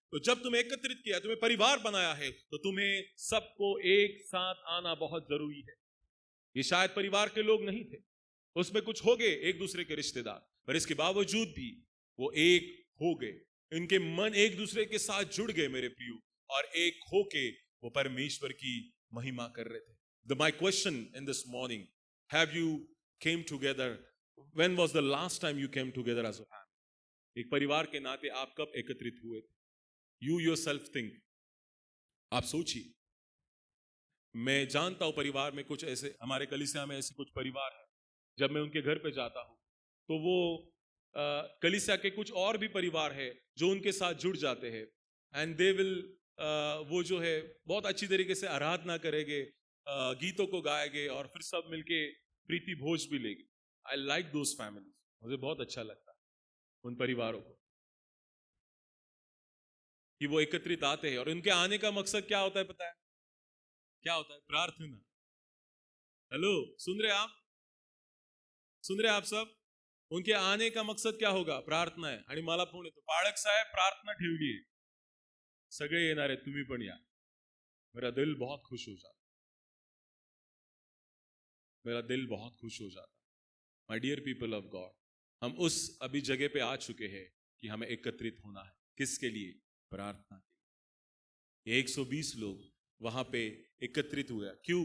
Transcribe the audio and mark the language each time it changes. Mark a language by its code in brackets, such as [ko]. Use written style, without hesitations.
[hi] तो जब तुम्हें एकत्रित किया, तुम्हें परिवार बनाया है, तो तुम्हें सबको एक साथ आना बहुत जरूरी है. ये शायद परिवार के लोग नहीं थे, उसमें कुछ हो गए एक दूसरे के रिश्तेदार, पर इसके बावजूद भी वो एक हो गए. इनके मन एक दूसरे के साथ जुड़ गए मेरे प्रियो, और एक होके वो परमेश्वर की महिमा कर रहे थे. [en] My question in this morning, have you came together? When was the last time you came together as a family? [hi] एक परिवार के नाते आप कब एकत्रित हुए थे? [en] You yourself think. [hi] आप सोचिए. मैं जानता हूं परिवार में कुछ ऐसे, हमारे कलीसिया में ऐसे कुछ परिवार है, जब मैं उनके घर पे जाता हूं तो वो कलीसिया के कुछ और भी परिवार है जो उनके साथ जुड़ जाते हैं. [en] and they will, [hi] वो जो है बहुत अच्छी तरीके से आराधना करेंगे, गीतों को गाएंगे, और फिर सब मिलके प्रीति भोज भी लेंगे. [en] I like those families. [hi] मुझे बहुत अच्छा लगता है उन परिवारों को कि वो एकत्रित आते हैं. और उनके आने का मकसद क्या होता है पता है? क्या होता है? प्रार्थना. हेलो, सुन रहे आप? सुन रहे आप सब? उनके आने का मकसद क्या होगा? प्रार्थना है. [mr] आणि मला फोन येतो, पाळक साहेब प्रार्थना ठेवली आहे, सगळे येणार आहेत, तुम्ही पण या. [hi] मेरा दिल बहुत खुश हो जाता, मेरा दिल बहुत खुश हो जाता. [en] my dear people of God, [hi] हम उस अभी जगह पे आ चुके हैं कि हमें एकत्रित होना है. किसके लिए? प्रार्थना के लिए. 120 लोग वहां पे एकत्रित हुए. क्यों?